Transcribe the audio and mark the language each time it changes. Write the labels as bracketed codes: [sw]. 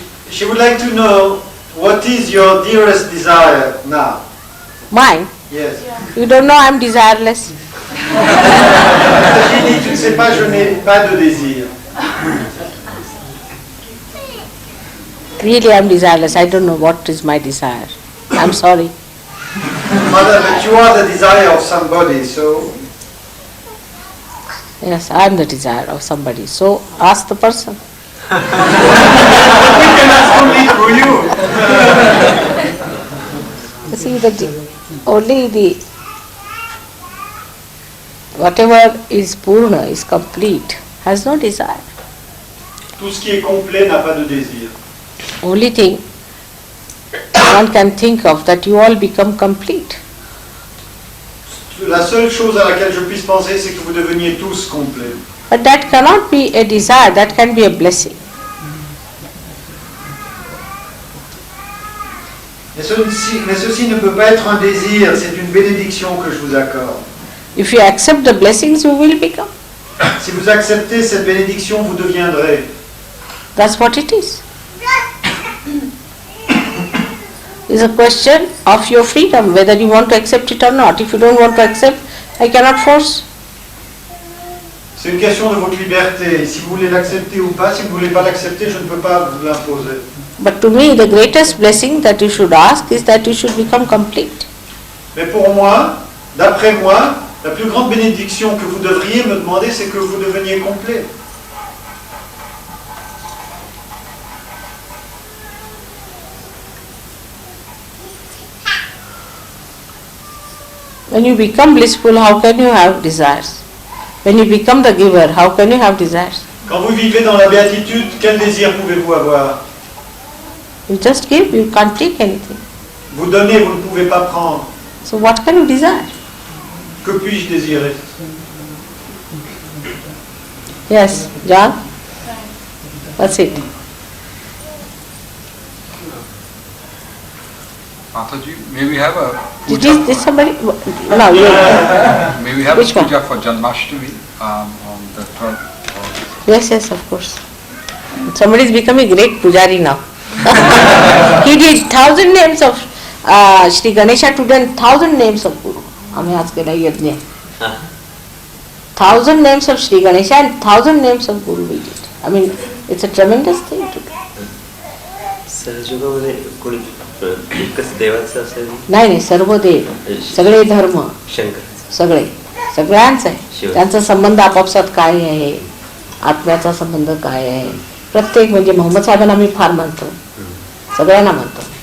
[en] She would like to know what is your dearest desire now? Mine? Yes. You don't know I'm desireless. [fr] J'ai dit, tu ne sais pas, je n'ai pas de désir. [en] Really, I'm desireless. I don't know what is my desire. I'm sorry. Mother, but you are the desire of somebody, so... Yes, I'm the desire of somebody. So ask the person. We can ask only through you. You see, only the whatever is purna, is complete, has no desire. [fr] Tout ce qui est complet n'a pas de désir. [en] Only thing one can think of that you all become complete. [fr] La seule chose à laquelle je puisse penser, c'est que vous deveniez tous complets. [en] But that cannot be a desire, that can be a blessing. [fr] Mais ceci ne peut pas être un désir, c'est une bénédiction que je vous accorde. [en] If you accept the blessings, you will become. [fr] Si vous acceptez cette bénédiction, vous deviendrez. [en] That's what it is. It's a question of your freedom, whether you want to accept it or not. If you don't want to accept, I cannot force. [fr] C'est une question de votre liberté. Si vous voulez l'accepter ou pas, si vous ne voulez pas l'accepter, je ne peux pas vous l'imposer. [en] But to me, the greatest blessing that you should ask is that you should become complete. [fr] Mais pour moi, d'après moi, la plus grande bénédiction que vous devriez me demander, c'est que vous deveniez complet. [en] When you become blissful, how can you have desires? When you become the giver, how can you have desires? [fr] Quand vous vivez dans la béatitude, quel désir pouvez-vous avoir? [en] You just give, you can't take anything. [fr] Vous donnez, vous ne pouvez pas prendre. [en] So what can you desire? [fr] Que puis-je désirer? [en] Yes, John? What's it? Mataji, may we have a Did somebody? No, you. may we have Which a one? puja for Janmashtami on the 12th? Yes, yes, of course. Somebody is becoming a great pujari now. He did 1,000 names of Shri Ganesha today, 1,000 names of Guru. [hi] हमें आज के लिए यज्ञ [en] 1,000 names of Shri Ganesha and 1,000 names of Guru we did. I mean, it's a tremendous thing to do. [mr] सहजोगामध्ये कोणी एकच देवाचं असेल? नाही सर्व देव, सगळे धर्म, शंकर सगळे, सगळ्यांचं आहे. त्यांचा संबंध आपापसात काय आहे, आत्म्याचा संबंध काय आहे, प्रत्येक म्हणजे मोहम्मद साहेबांना मी फार मानतो, सगळ्यांना मानतो.